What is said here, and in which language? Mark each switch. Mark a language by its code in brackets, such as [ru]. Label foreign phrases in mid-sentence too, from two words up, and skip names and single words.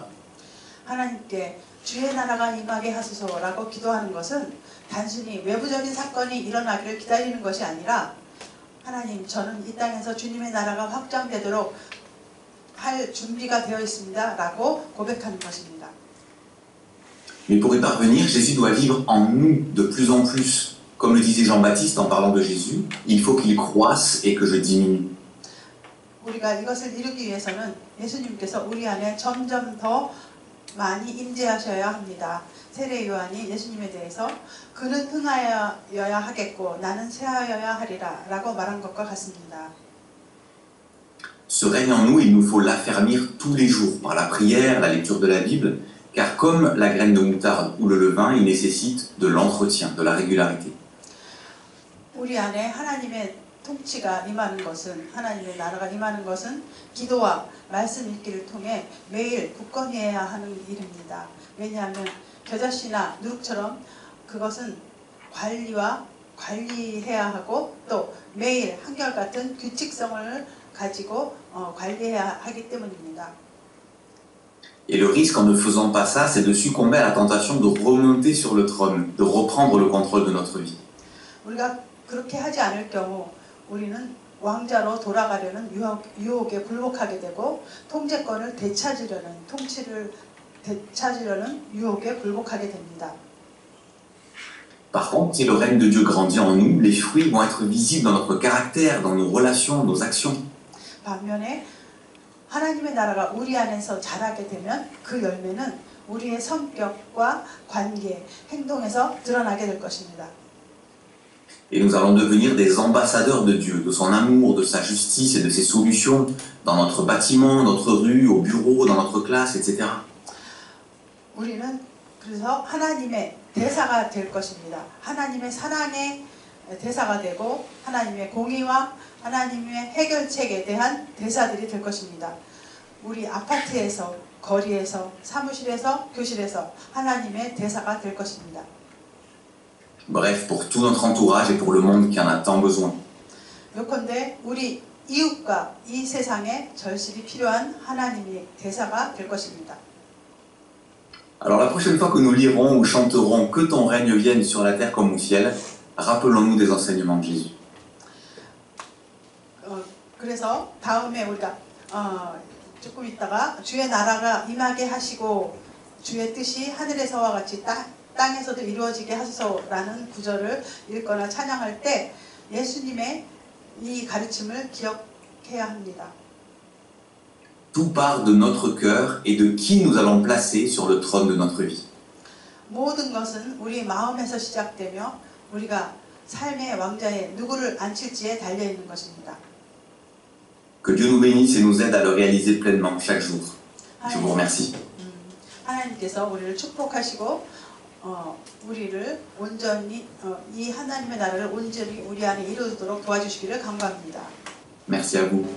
[ko] 하나님께 주의 나라가 임하게 하소서라고 기도하는 것은 단순히 외부적인 사건이 일어나기를 기다리는 것이 아니라 하나님, 저는 이 땅에서 주님의 나라가 확장되도록 할 준비가 되어 있습니다 라고 고백하는 것입니다. [fr] Mais pour y parvenir, Jésus doit vivre en nous de plus en plus. Comme le disait Jean-Baptiste en parlant de Jésus, il faut qu'il croisse et que je diminue. [ko] 우리가 이것을 이루기 위해서는 예수님께서 우리 안에 점점 더 많이 임재하셔야 합니다. 세례 요한이 예수님에 대해서 그는 흥하여야 하겠고 나는 쇠하여야 하리라 라고 말한 것과 같습니다. [fr] Ce règne en nous, il nous faut l'affermir tous les jours par la prière, la lecture de la Bible, car comme la graine de moutarde ou le levain, il nécessite de l'entretien, de la régularité. [ko] 우리 안에 하나님의 통치가 임하는 것은 하나님의 나라가 임하는 것은 기도와 말씀 읽기를 통해 매일 굳건히 해야 하는 일입니다. 왜냐하면 겨자씨나 누룩처럼 그것은 관리해야 하고 또 매일 한결같은 규칙성을 가지고 관리해야 하기 때문입니다. [fr] Et le risque en ne faisant pas ça, c'est de succomber à la tentation de remonter sur le trône, de reprendre le contrôle de notre vie. [ko] 우리가 그렇게 하지 않을 경우 우리는 왕자로 돌아가려는 유혹에 굴복하게 되고 통치를 되찾으려는 유혹에 굴복하게 됩니다. [fr] Par contre, si le règne de Dieu grandit en nous, les fruits vont être visibles dans notre caractère, dans nos relations, nos actions. [ko] 반면에 하나님의 나라가 우리 안에서 자라게 되면 그 열매는 우리의 성격과 관계, 행동에서 드러나게 될 것입니다. [fr] Et nous allons devenir des ambassadeurs de Dieu, de son amour, de sa justice et de ses solutions dans notre bâtiment, notre rue, au bureau, dans notre classe, etc. [ko] 우리는 그래서 하나님의 대사가 될 것입니다. 하나님의 사랑의 대사가 되고 하나님의 공의와 하나님의 해결책에 대한 대사들이 될 것입니다. 우리 아파트에서, 거리에서, 사무실에서, 교실에서 하나님의 대사가 될 것입니다. [fr] Bref, pour tout notre entourage et pour le monde qui en a tant besoin. [ko] 요컨대 우리 이웃과 이 세상에 절실히 필요한 하나님의 대사가 될 것입니다. [fr] Alors la prochaine fois que nous lirons ou chanterons que ton règne vienne sur la terre comme au ciel, rappelons-nous des enseignements de Jésus. [ko] 그래서 다음에 우리가 조금 있다가 주의 나라가 임하게 하시고 주의 뜻이 하늘에서와 같이 땅에서도 이루어지게 하소서라는 구절을 읽거나 찬양할 때 예수님의 이 가르침을 기억해야 합니다. [fr] Tout part de notre cœur et de qui nous allons placer sur le trône de notre vie. [ko] 모든 것은 우리 마음에서 시작되며 우리가 삶의 왕자에 누구를 앉힐지에 달려 있는 것입니다. [fr] Que Dieu nous bénisse et nous aide à le réaliser pleinement chaque jour. Je vous remercie. [ko] 하나님께서 우리를 축복하시고 우리를 온전히 이 하나님의 나라를 온전히 우리 안에 이루도록 도와주시기를 간구합니다. [fr] Merci à vous.